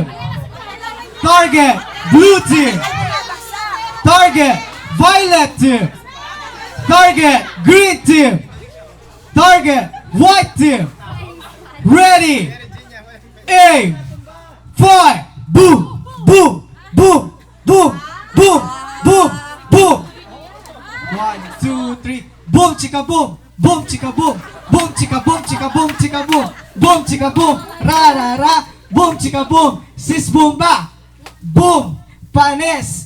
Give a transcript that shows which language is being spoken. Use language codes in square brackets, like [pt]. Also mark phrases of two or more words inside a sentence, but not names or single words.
[en] Target. Blue team. Target. Violet team. Target. Green team. Target. White team. Ready. Aim. Fire. Boom. Boom. Boom. Boom. Boom. Boom. Boom. 1, 2, 3. Boom, chika boom. Boom, chika boom. Boom, chika boom, chika boom, chika boom. Boom, chika boom. Ra, ra, ra. Boom, chika boom. Sis boom ba. Boom. Panes.